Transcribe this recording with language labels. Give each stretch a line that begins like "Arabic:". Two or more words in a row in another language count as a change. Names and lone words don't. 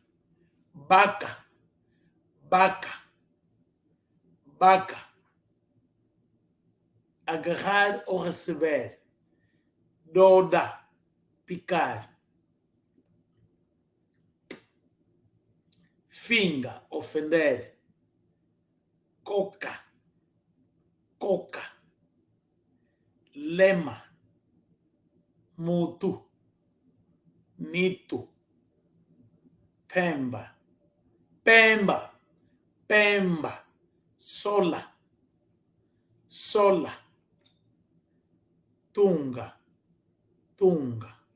Portuguese: agarrar ou receber, doda, picar, finga, ofender.
Kongo: Coca, coca. Lema, mutu, nito, pemba, pemba, pemba, sola, sola, tunga, tunga.